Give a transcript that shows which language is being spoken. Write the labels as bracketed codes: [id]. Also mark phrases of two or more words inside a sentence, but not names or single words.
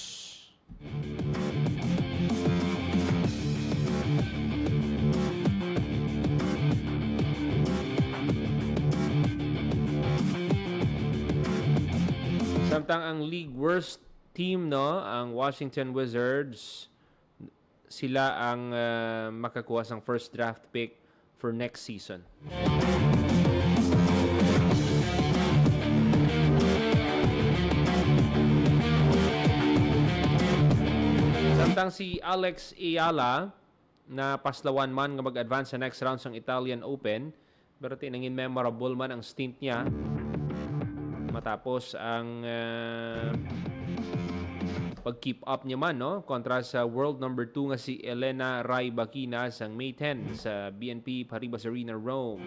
[hil] Samtang ang [en] league worst team, [hil] no, ang Washington Wizards, sila ang makakuha ng [en] first draft pick for next season. [hil] Samtang si Alex Ayala na paslawan man nga mag-advance sa [en] next round [hil] sa Italian Open, pero tinangin memorable man ang stint niya matapos ang pag-keep up niya man, no, kontra sa [en] world number 2 [hil] nga si Elena Rybakina sa May 10 sa BNP Paribas Arena, Rome.